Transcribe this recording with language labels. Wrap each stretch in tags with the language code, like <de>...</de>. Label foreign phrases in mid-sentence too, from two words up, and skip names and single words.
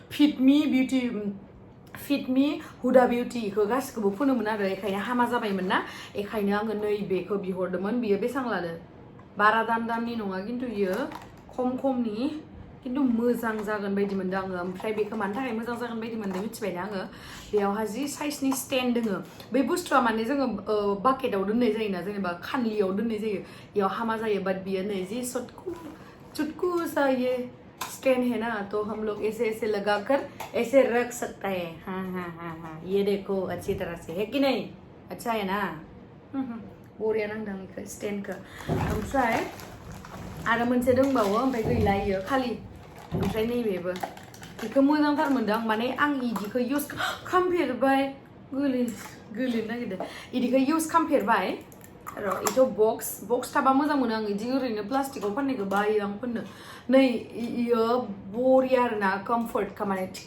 <brx>फिटमि हुदा बिउटिखौ गासिखौबो फोनोमोन आरो बेखायनो हामा जाबायमोन ना बेखायनो आङो नैबेखौ बिहरदोंमोन बियो बेसेबां लादो बारा दामनि नङा खिन्थु बियो खमनि खिन्थु मोजां जागोन बायदि मोनदों आङो ओमफ्राय बेखौ मानि थाखाय मोजां जागोन बायदि मोनदों मिथिबायना आङो बेयावहा जि साइजनि स्टेन्ड दोङो बे बुस्थुआ माने जोङो बाकेटाव दोननाय जायोना जेनेबा खानलियाव दोननाय जायो बेयाव हामा जायो बाट बियो नै</brx> <hi>जि चुटकू सा ये स्टैंड है ना तो हम लोग ऐसे लगाकर ऐसे रख सकता है हाँ ये देखो अच्छी तरह से है कि नहीं अच्छा है ना</hi> <brx>बरिया नांदों बेखौ स्टैंडखौ ओमफ्राय आरो मोनसे दंबावो ओमफ्राय गैला इयो खालि ओमफ्राय नैबेबो बेखौ मोजांथार मोनदों आं माने आं इदिखौ इउज खालामफेरबाय गोलैनो नागिरदों इदिखौ इउज खालामफेरबाय र' इथ' बक्स थाबा मोजां मोनो आं इदि ओरैनो प्लास्टिकआव फाननायखौ बायो आं फोननो नै इयो बरिया आरोना कम्फर्ट माने</brx>